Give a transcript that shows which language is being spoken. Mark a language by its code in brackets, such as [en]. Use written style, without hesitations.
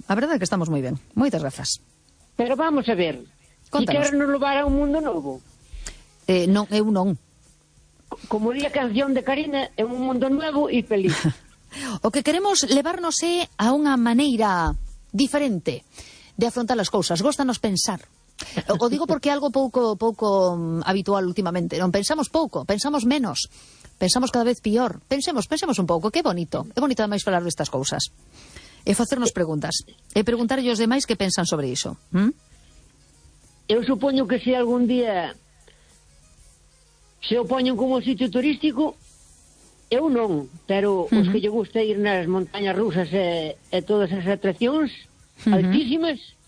[es] La verdad es que estamos muy bien. Muchas gracias. Pero vamos a ver. Contanos. ¿Y que ahora nos lo va a dar un mundo nuevo? No. Como diría canción de Karina, en un mundo nuevo y feliz. [gl] O que queremos levarnos a unha maneira diferente de afrontar as cousas. Góstanos pensar. O digo porque é algo pouco habitual últimamente. Non pensamos pouco, pensamos menos, pensamos cada vez pior. Pensemos un pouco, que bonito. É bonito ademais falar destas cousas. E facernos preguntas. E preguntar aos demais que pensan sobre iso. Eu supoño que si algún día se opoñen como sitio turístico, eu non, pero uh-huh. os que lle gusta ir nas montañas rusas e todas as atraccións uh-huh. altísimas,